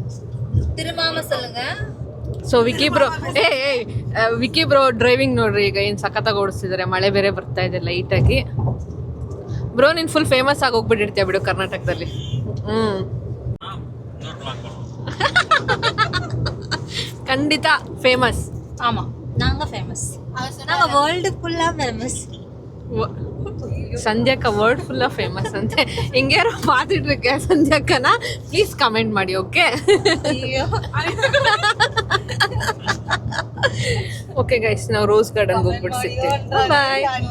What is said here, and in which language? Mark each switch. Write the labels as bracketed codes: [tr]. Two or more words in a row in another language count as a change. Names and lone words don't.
[kn] ಸೊ ವಿಕ್ಕಿ ಬ್ರೋ ಡ್ರೈವಿಂಗ್ ನೋಡ್ರಿ ಈಗ ಏನು ಸಖತ್ತಾಗಿ ಓಡಿಸ್ತಿದ್ದಾರೆ. ಮಳೆ ಬೇರೆ ಬರ್ತಾ ಇದೆ ಲೈಟಾಗಿ. ಬ್ರೋ ನೀನು [en] full famous [kn] ಆಗಿ ಹೋಗ್ಬಿಟ್ಟಿರ್ತೀಯ ಬಿಡು ಕರ್ನಾಟಕದಲ್ಲಿ. ಖಂಡಿತ ಫೇಮಸ್. [ta] ஆமா, நாங்க ஃபேமஸ். நாங்க வேர்ல்ட் ஃபுல்லா ஃபேமஸ். [kn] ಸಂಧ್ಯಕ್ಕ [en] world full of famous [kn] ಅಂತೆ. ಹಿಂಗ್ಯಾರೋ ಮಾತಿಟ್ರಿಕೆ ಸಂಧ್ಯಕ್ಕನ ಪ್ಲೀಸ್ ಕಮೆಂಟ್ ಮಾಡಿ. [en] okay okay guys, [kn] ನಾವು ರೋಸ್ ಗಾರ್ಡನ್ಗೆ ಹೋಗ್ಬಿಟ್ಟು ಸಿಗ್ತೀವಿ. ಬಾಯ್.